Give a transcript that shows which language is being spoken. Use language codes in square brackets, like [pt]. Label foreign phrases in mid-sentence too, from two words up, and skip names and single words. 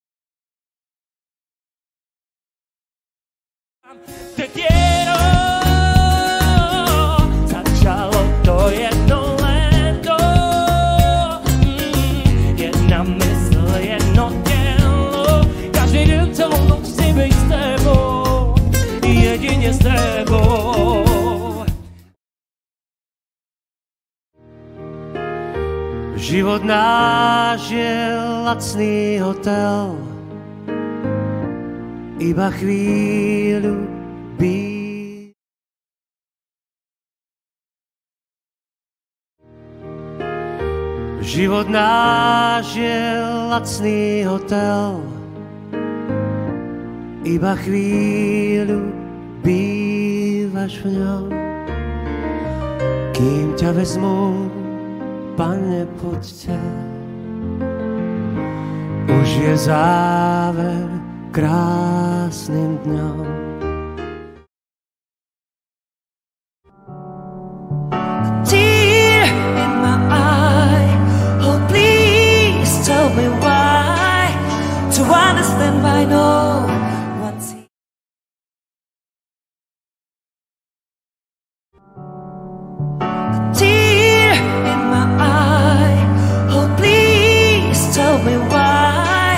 [cs] Teď začalo to jedno léto, jedna mysl, jedno tělo. Každý den celou noc chci být s tebou, jedině s tebou. [sk] Život náš je lacný hotel, iba chvíľu být. Život náš je lacný hotel, iba chvíľu bývaš v ňom. Kým ťa vezmu, Pane, poďte, už je záver krásnym dňom. [en] Tear in my eye, oh please tell me why. To understand why no one sees. Tear in my eye, oh please tell me why.